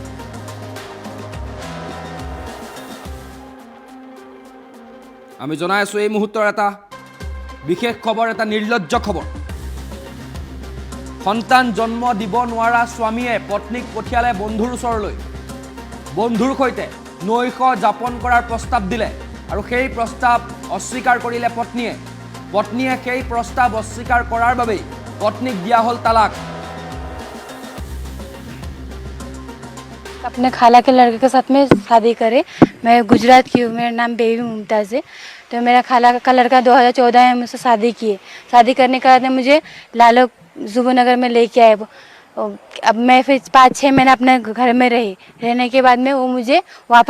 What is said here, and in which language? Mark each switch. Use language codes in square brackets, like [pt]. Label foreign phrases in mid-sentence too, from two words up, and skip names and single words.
[as] আমি জনাই আছো এই মুহূৰ্তৰ এটা বিশেষ খবৰ এটা নিৰ্লজ্জ খবৰ সন্তান জন্ম দিব নোৱাৰা স্বামীয়ে পত্নীক পঠিয়ালে বন্ধুৰ ওচৰলৈ বন্ধুৰ সৈতে নৈশ যাপন কৰাৰ প্ৰস্তাৱ দিলে আৰু সেই প্ৰস্তাৱ অস্বীকাৰ কৰিলে পত্নীয়ে সেই প্ৰস্তাৱ অস্বীকাৰ কৰাৰ বাবে পত্নীক দিয়া হ'ল তালাক [hi] अपने खाला के लड़के के साथ में शादी करे मैं गुजरात की हूँ मेरा नाम बेबी मुमताज़ है तो मेरा खाला का लड़का 2014 में मुझसे शादी किए शादी करने के बाद मुझे लालू जुबनगर में लेके आए अब मैं फिर 5-6 महीने अपने घर में रही रहने के बाद में वो मुझे वापस